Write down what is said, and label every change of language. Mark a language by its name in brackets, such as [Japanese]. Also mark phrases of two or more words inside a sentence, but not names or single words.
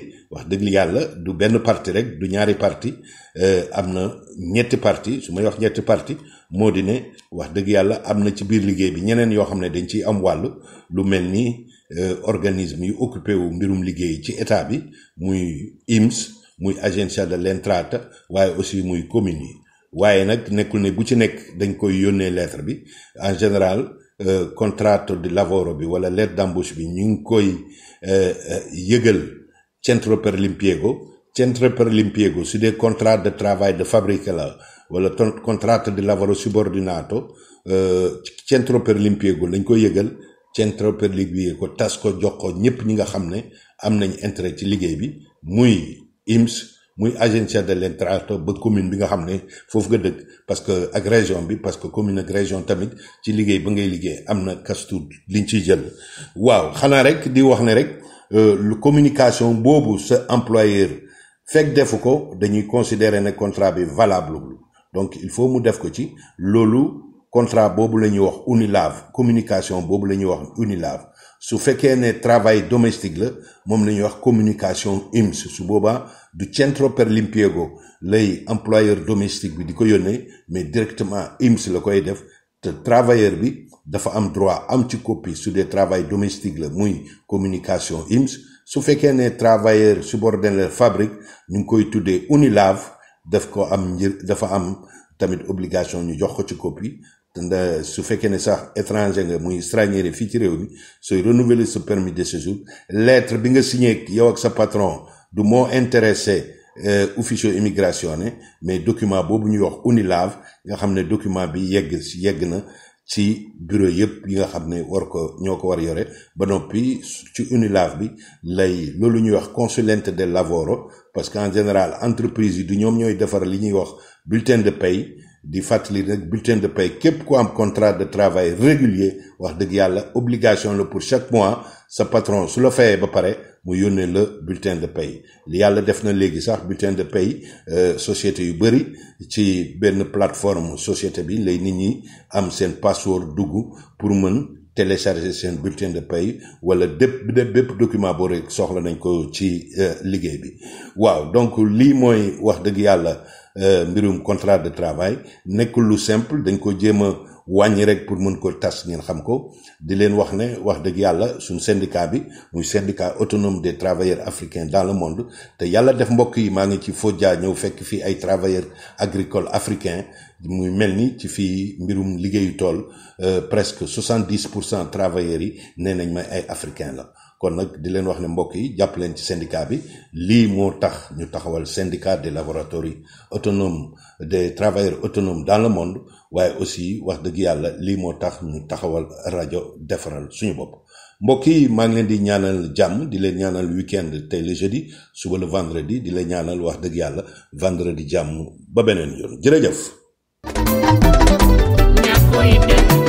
[Wolof] wax dëgg yàlla du benn parti rek du ñaari parti am na ñetti parti su may wax ñetti parti moo di ne wax dëgg yàlla am na ci biir liggéey bi ñeneen yoo xam ne dañ ciy am wàll lu mel ni organisme yu occupé wu mbirum liggéey ci état bi muy IMS muy Agenzia delle Entrate waaye aussi muy communes yi waaye nag nekkul ne bu ci nekk dañ koy yónnee lettre bi [French] en général [Italian] contratto di lavoro [Wolof] bi wala [French] lettre d'embauche [Wolof] bi ñu ngi koy yëgal [Italian] centro per l'impiego [Wolof] su dee [French] contrat de travail [Wolof] de fabbrica la wala [Italian] contratto di lavoro subordinato centro per l'impiego [Wolof] lañ koy yëgal [Italian] centro per l'impiego [Wolof] tas ko jox ko ñëpp ñi nga xam ne am nañ intérêt ci liggéey bi muy IMS muy Agenzia delle Entrate ba commune bi nga xam ne foofu nga dëkk [French] parce que [Wolof] ak région bi [French] parce que [Wolof] commune ak région tamit ci liggéey ba ngay liggéey am na kastu liñ ciy jël waaw xanaa rek di wax ne rek lu communication boobu sa employeur fekk defu ko dañuy considérer ne contrat bi valable [French] donc il faut [Wolof] mu def ko ci loolu contrat boobu la ñuy wax UNILAV communication boobu la ñuy wax UNILAV su fekkee ne [French] travail domestique [Wolof] la moom la ñuy wax communication IMS su boobaa du [Italian] centro per l'impiego [Wolof] lay [French] employeur domestique [Wolof] bi di ko yónnee [French] mais directement [Wolof] IMS la koy def te travailleur bi dafa am droit am ci copie su dee [French] travail domestique [Wolof] la muy communication IMS su fekkee ne [French] travailleur subordonné [Wolof] la fabrique ñu ngi koy tuddee UNILAV dafa am tamit obligation ñu jox ko ci copie su fekkee ne sax étranger nga muy stranier fii ci réew mi sooy renouveler sa [French] permis de séjour [Wolof] lettre bi nga signé yow ak sa patron du moo intéressé [Italian] ufficio immigrazione [Wolof] mais document boobu ñuy wax UNILAV nga xam ne document bi yegg na ci bureau yëpp yi nga xam ne ñoo ko war yore ba noppi ci UNILAV bi loolu ñuy wax [Italian] consulente del lavoro [French] parce que en général [Wolof] entreprise yi du ñoom ñooy defar li ñuy wax [French] bulletin de paie [Wolof] di fàttali nag [French] bulletin de paie [Wolof] képp ku am [French] contrat de travail régulier [Wolof] wax dëgg yàlla obligation la [French] pour chaque mois [Wolof] sa patron su la fayee ba pare mu yónnee la [French] bulletin de paie [Wolof] li yàlla def na léegi sax [French] bulletin de paie société [Wolof] yu bëri ci benn plateforme société bi lay nit ñi am seen password dugg pour mën télécharger seen [French] bulletin de paie [Wolof] wala bépp document boo rek soxla nañ ko ci liggéey bi waaw donc lii mooy wax dëgg yàlla mbirum [French] contrat de travail [Wolof] nekkul lu simple dañ ko jéem a wàññi rek pour mën ko tas ngeen xam ko di leen wax ne wax dëgg yàlla suñ syndicat bi muy syndicat autonome des travailleurs africains dans le monde te yàlla def mbokk yi maa ngi ci Foggia ñëw fekk fii ay [French] travailleurs agricoles africains [Wolof] muy mel ni ci fii mbirum liggéeyu tool [French] presque 70% travailleurs [Wolof] yi nee nañ may ay africains la kon nag di leen wax ne mbokk yi jàpp leen ci syndicat bi lii moo tax ñu taxawal syndicat des laboratori autonomes des travailleurs autonomes dans le monde waaye aussi wax dëgg yàlla lii moo tax ñu taxawal rajo defaral suñu bopp mbokk yi maa ngi leen di ñaanal jàmm di leen ñaanal week-end tey [French] le jeudi [Wolof] suba [French] le vendredi [Wolof] di leen ñaanal wax dëgg yàlla vendredi jàmm ba beneen yoon jërëjëf